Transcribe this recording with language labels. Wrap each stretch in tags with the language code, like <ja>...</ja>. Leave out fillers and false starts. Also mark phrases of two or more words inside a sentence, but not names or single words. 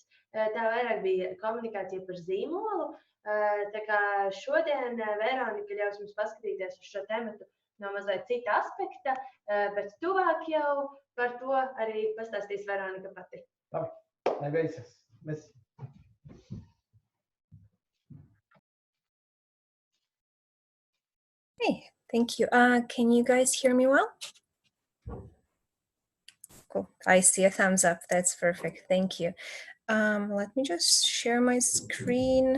<lv>Tā vairāk bija komunikācija par zīmolu. Tā kā šodien Veronika ļaus mums paskatīties uz šo tematu no mazliet cita aspekta, bet tuvāk jau par to arī pastāstīs Veronika pati. Labi, lai veicas. Mēs.</lv> <en>Hey, thank you. Can you guys hear me well? Cool. I see a thumbs up. That's perfect. Thank you. Let me just share my screen.</en>